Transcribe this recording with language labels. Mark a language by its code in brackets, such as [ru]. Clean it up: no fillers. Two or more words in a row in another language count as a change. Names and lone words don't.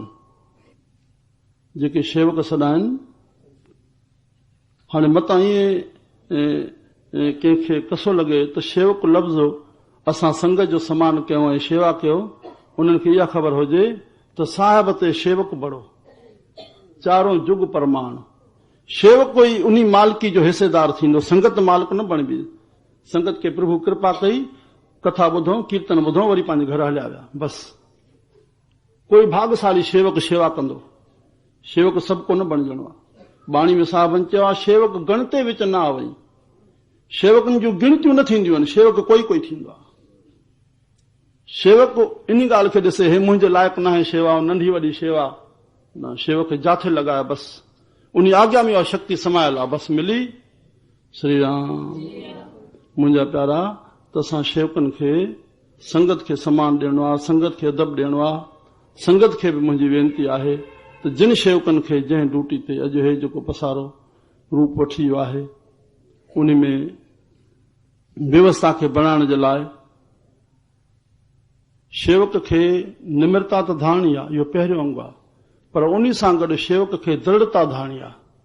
[sd] जेके शेवक सॾाइनि, हाणे मतां ईअं कंहिंखे कसो लॻे त शेवक लफ़्ज़ असां संगत जो सम्मान कयूं ऐं शेवा कयो, उन्हनि खे इहा ख़बर हुजे त साहिब ते शेवक बड़ो, चारों जुग परमाण। शेवक कोई उन्ही मालिकी जो हिस्सेदार थींदो, संगत मालिक न बणबी। संगत खे प्रभु कृपा कई, कथा ॿुधो, कीर्तन ॿुधो, वरी पंहिंजे घर हलिया विया, बस। कोई भागशाली शेवक शेवा कंदो, शेवक सभु को न बणजणो आहे। बाणी में साहिबनि चयो आहे, [pa] ਸੇਵਕ ਗਣਤੇ ਵਿਚ ਨ ਆਵਈ। [sd] शेवकनि जूं गिणतियूं न थींदियूं आहिनि, शेवक कोई कोई थींदो आहे। शेवक इन ॻाल्हि खे ॾिसे, हे मुंहिंजे लाइक़ु न आहे शेवा, नंढी वॾी शेवा न, शेवक जाथे लॻाए बस, उन आज्ञा में शक्ति समायल आहे, बस मिली। श्री राम। मुंहिंजा प्यारा, त असां शेवकनि खे संगत खे सम्मान ॾियणो आहे, संगत खे अदब ॾियणो आहे। संगत खे बि मुंहिंजी वेनती आहे त जिन शेवकनि खे जंहिं ड्यूटी ते अॼु हे जेको पसारो रूप वठी वियो आहे, उन में व्यवस्था खे बणाइण जे लाइ शेवक खे निम्रता त धारणी आहे, इहो पहिरियों अंग आहे, पर उन सां गॾु शेवक खे दृढ़ता धारणी आहे।